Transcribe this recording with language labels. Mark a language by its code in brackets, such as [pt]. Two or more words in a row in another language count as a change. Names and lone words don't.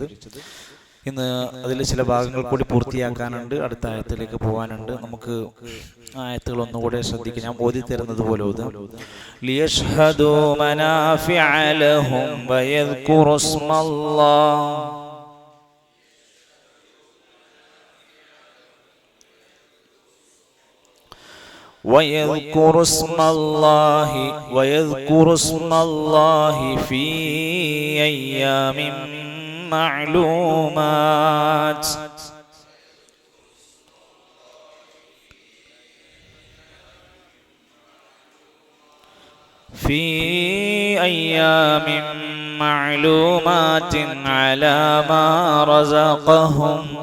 [ml] ഇന്ന് അതിൽ ചില ഭാഗങ്ങൾ കൂടി പൂർത്തിയാക്കാനുണ്ട്, അടുത്ത ആയത്തിലേക്ക് പോകാനുണ്ട്. നമുക്ക് ആയത്തുകൾ ഒന്നുകൂടെ ശ്രദ്ധിക്കാം. ഞാൻ ഓതി തരുന്നത് പോലെ ഓതാം. [ar] ليشهدوا منافع لهم ويذكروا اسم الله ويذكر اسم الله في أيام معلومات على ما رزقهم